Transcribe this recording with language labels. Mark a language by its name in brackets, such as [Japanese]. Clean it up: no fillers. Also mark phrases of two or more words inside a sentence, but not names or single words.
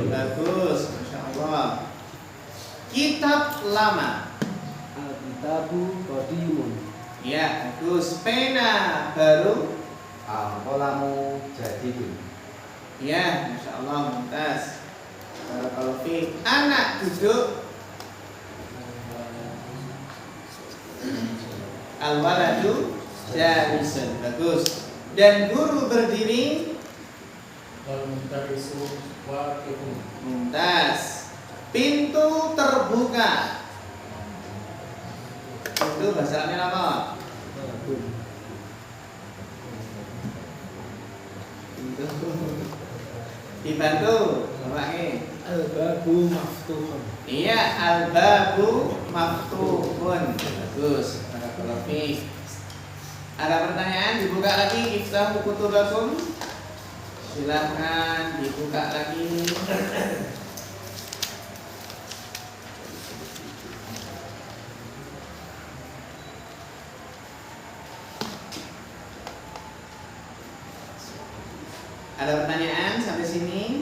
[Indonesian] Bagus, [Arabic] ما شاء الله. [Indonesian] Kitab lama. [Arabic] الكتاب قديم. [Indonesian] Ya, bagus. Pena baru. [Arabic] القلم جديد. Ya, ما شاء الله, ممتاز. بارك الله فيك. [Indonesian] Anak duduk. [Arabic] الولد جالس. [Indonesian] Bagus. Dan guru berdiri. [Arabic] والمدرس واقف. [Indonesian] Mumtaz. Pintu terbuka. Itu bahasa Arabnya apa? Pintu. Dibantu, Bapak ini. [Arabic] الباب مفتوح. Iya, الباب مفتوح. Bagus. بارك الله فيك. [Indonesian] Ada pertanyaan? Dibuka lagi [Arabic] افتحوا كتبكم. [Indonesian] Silakan dibuka lagi. Ada pertanyaan sampai sini?